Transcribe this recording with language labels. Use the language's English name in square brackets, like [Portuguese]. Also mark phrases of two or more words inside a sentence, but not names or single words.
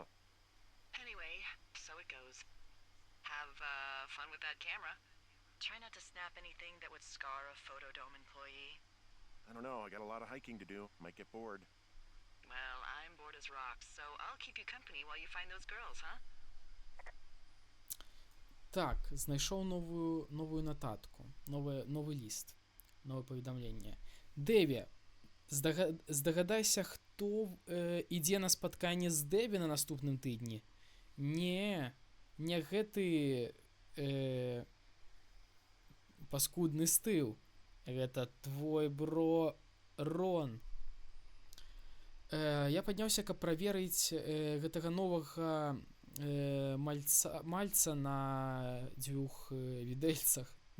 [English] Anyway, so it goes. Have, fun with that camera. Try not to snap anything that would scar a Photodome employee. I don't know, I got a lot of hiking to do. Might get bored. Well, I'm bored as rocks, so I'll keep you company while you find those girls, huh? [Ukrainian] Так, знайшов нову нотатку, новий ліст, нове повідомлення. Деві, здогадайся, хто іде на спатканне з Деві на наступним тижні? [Belarusian] Не гэты паскудны стыл. Гэта твой бро Рон. Я падняўся, каб праверыць гэтага новага мальца на двух відэльцах.